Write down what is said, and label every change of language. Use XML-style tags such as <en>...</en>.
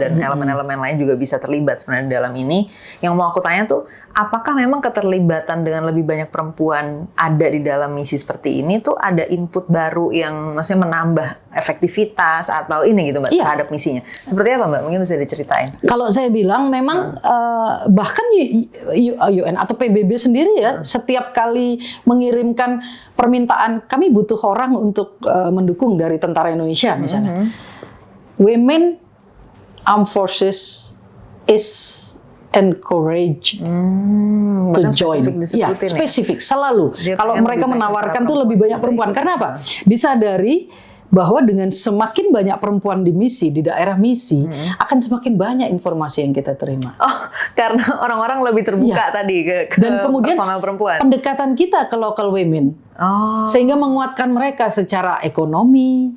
<id>Dan elemen-elemen lain juga bisa terlibat sebenarnya di dalam ini. Yang mau aku tanya tuh, apakah memang keterlibatan dengan lebih banyak perempuan ada di dalam misi seperti ini tuh ada input baru yang maksudnya menambah efektivitas atau ini gitu Mbak terhadap misinya? Seperti apa Mbak? Mungkin bisa diceritain. Kalau saya bilang memang bahkan UN atau PBB sendiri ya setiap kali mengirimkan permintaan kami butuh orang untuk mendukung dari tentara Indonesia misalnya.</id> <en>Women Armed Forces is encourage to join.</en> <id>Ya, spesifik selalu. Kalau mereka menawarkan tuh lebih banyak perempuan. Karena apa? Disadari bahwa dengan semakin banyak perempuan di misi, di daerah misi, akan semakin banyak informasi yang kita terima. Oh, karena orang-orang lebih terbuka tadi ke dan kemudian personal perempuan. Pendekatan kita ke local women. Sehingga menguatkan mereka secara ekonomi.</id>